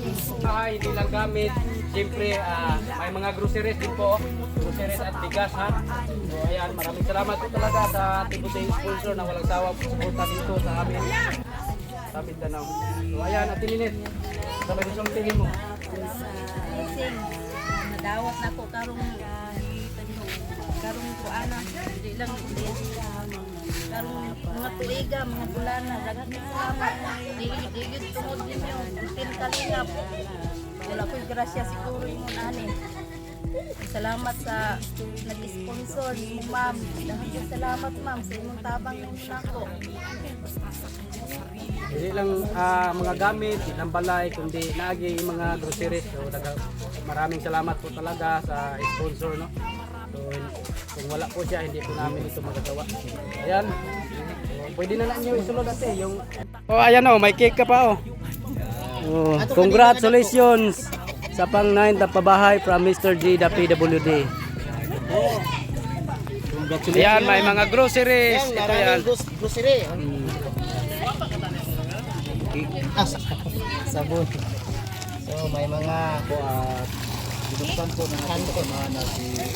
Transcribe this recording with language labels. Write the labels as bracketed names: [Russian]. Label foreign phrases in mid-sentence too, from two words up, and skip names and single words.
[Filipino] Hindi lang gamit, siyempre may mga groceries din po, groceries at bigas, ha. So ayan, maraming salamat po talaga sa Tibuday sponsor na walang sawa po suporta dito sa amin sa Mindanao. So ayan, Ate Ninit, sabi ko siyang tingin mo. [Cebuano] Nadawat na ko karong kuana, hindi lang karong mga tuiga, mga bulana, daghang salamat. Digid tungod ninyo, Team Kalingap. Wala ko'y grasya siguro yung ani. Salamat sa nag-sponsor, si ma'am. Daghang salamat ma'am sa inyong tabang ninyo nako. [Filipino] Hindi lang mga gamit, hindi lang balay, kundi naagi mga groceries. So maraming salamat po talaga sa sponsor, no. So kung wala po siya, hindi po namin ito magagawa. Ayan. So, pwede na lang nyo isulod ate yung... Oh, ayan, oh, may cake ka pa, oh. Oh, congratulations sa pang-9 na pabahay [English] from Mr. [Filipino] G [English] the PWD. [Filipino] Ayan, may mga groceries. Ito yan. Grocery. Sabon. So may mga Binuksan po ng ating kasamahan na si